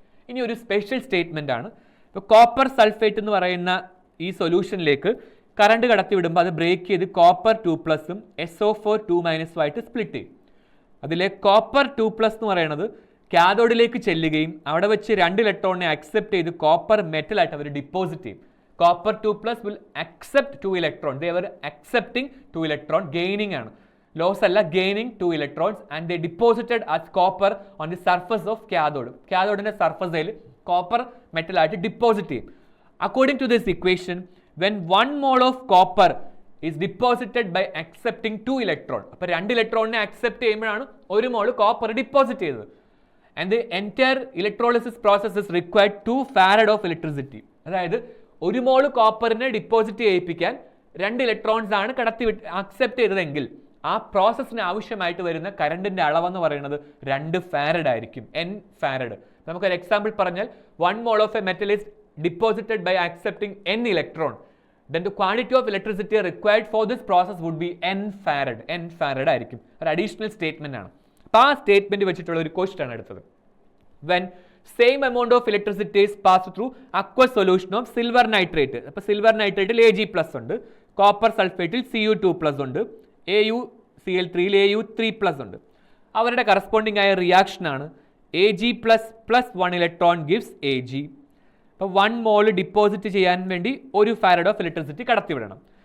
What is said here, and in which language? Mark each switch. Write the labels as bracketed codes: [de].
[ml] ഇനി ഒരു special statement ആണ്. ഇപ്പോൾ കോപ്പർ സൾഫേറ്റ് എന്ന് പറയുന്ന ഈ സൊല്യൂഷനിലേക്ക് കറണ്ട് കടത്തിവിടുമ്പോൾ അത് ബ്രേക്ക് ചെയ്ത് കോപ്പർ 2+ SO4 2- ആയിട്ട് സ്പ്ലിറ്റ് ചെയ്യും. അതിലെ കോപ്പർ 2+ എന്ന് പറയുന്നത് കാഥോഡിലേക്ക് ചെല്ലുകയും അവിടെ വെച്ച് 2 ഇലക്ട്രോണിനെ അക്സെപ്റ്റ് ചെയ്ത് കോപ്പർ മെറ്റലായിട്ട് അവർ ഡിപ്പോസിറ്റ് ചെയ്യും. [en] Copper 2+ will accept 2 electrons. They were accepting 2 electron, gaining ആണ്. Loss അല്ല, gaining 2 electrons and they deposited as copper on the surface of cathode. [ml] Cathodeന്റെ സർഫസിൽ കോപ്പർ മെറ്റൽ ആയിട്ട് ഡിപ്പോസിറ്റ് ചെയ്യും. [en] According to this equation, when 1 mole of copper is deposited by accepting 2 electron, [ml] അപ്പോൾ 2 ഇലക്ട്രോണിനെ accept ചെയ്യുമ്പോഴാണ് 1 മോൾ copper deposit ചെയ്തത്. [en] And the entire electrolysis process is required 2 farad of electricity. [ml] അതായത് 1 മോൾ കോപ്പറിനെ deposit ചെയ്യിപ്പിക്കാൻ 2 electrons ആണ് accept ചെയ്തതെങ്കിൽ ആ പ്രോസസ്സിന് ആവശ്യമായിട്ട് വരുന്ന കറണ്ടിന്റെ അളവെന്ന് പറയുന്നത് 2 ഫാരഡ് ആയിരിക്കും, N ഫാരഡ്. നമുക്കൊരു എക്സാമ്പിൾ പറഞ്ഞാൽ [en] 1 mole of a metal is deposited by accepting N electron, then the quantity of electricity required for this process would be N farad [ml] ആയിരിക്കും. ഒരു അഡീഷണൽ സ്റ്റേറ്റ്മെന്റ് ആണ്. അപ്പോൾ ആ സ്റ്റേറ്റ്മെന്റ് വെച്ചിട്ടുള്ള ഒരു ക്വസ്റ്റ്യൻ ആണ് എടുത്തത്. [en] When same amount of electricity is passed through aqueous solution of silver nitrate. [ml] അപ്പോൾ സിൽവർ നൈട്രേറ്റിൽ Ag+ ഉണ്ട്, കോപ്പർ സൾഫേറ്റിൽ Cu2+ ഉണ്ട്, AuCl3 Au3+ ഉണ്ട്. അവരുടെ കറസ്പോണ്ടിങ് ആയ റിയാക്ഷൻ ആണ് Ag+ + 1 ഇലക്ട്രോൺ ഗിവ്സ് Ag. അപ്പോൾ 1 മോൾ ഡിപ്പോസിറ്റ് ചെയ്യാൻ വേണ്ടി 1 ഫാരഡ് ഓഫ് ഇലക്ട്രിസിറ്റി കടത്തിവിടണം.